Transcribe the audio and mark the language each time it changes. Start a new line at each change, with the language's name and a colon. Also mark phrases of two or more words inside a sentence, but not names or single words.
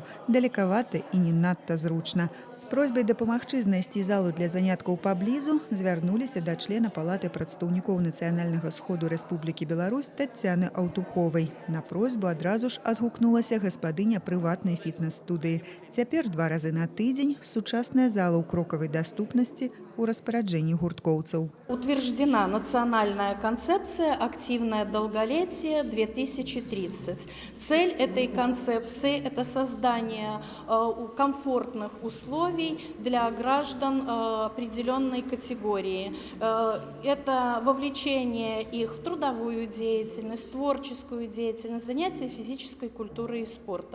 Belarusian: Далекавата і не надта зручна. З просьбай дапамагчы знайсці залу для заняткаў паблізу звярнуліся да члена палаты прадстаўнікоў нацыянальнага сходу Рэспублікі Беларусь Таццяны Аўтуховай. На просьбу адразу ж адгукнулася гаспадыня прыватнай фітнес-студыі. Цяпер 2 разы на тыдзень сучасная зала ў крокавай даступнасці у распараджэнні гурткоўцаў.
Russian: Утверждена национальная концепция «Активное долголетие 2030». Цель этой концепции – это создание комфортных условий для граждан определенной категории. Это вовлечение их в трудовую деятельность, творческую деятельность, занятия физической культурой и спортом.